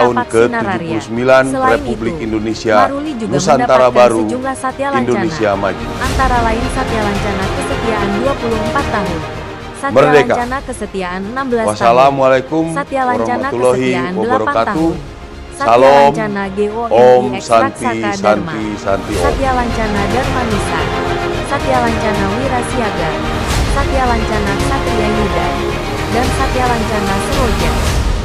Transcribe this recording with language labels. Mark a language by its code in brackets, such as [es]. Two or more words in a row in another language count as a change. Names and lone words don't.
[id] Tahun Paksi Nararia. ke-79 Selain Republik itu, Indonesia Maruli juga Nusantara mendapatkan Baru, sejumlah Satya Lancana, Indonesia Maju. antara lain Satya Lancana Kesetiaan 24 tahun, Satya Merdeka. Lancana Kesetiaan 16 tahun, [ar] Wassalamualaikum [id] Satya Lancana [ar] warahmatullahi [id] Kesetiaan 8 [ar] wabarakatuh. [id] tahun, Satya Salam, Lancana [sa] Om [id] GOMI X [sa] Santi [id] Raksaka Dharma, [sa] Santi Santi Om. [id] Satya Lancana Dharma Nusa, Satya Lancana Wirasiaga, Satya Lancana Satria Yuda, dan Satya Lancana Seroja.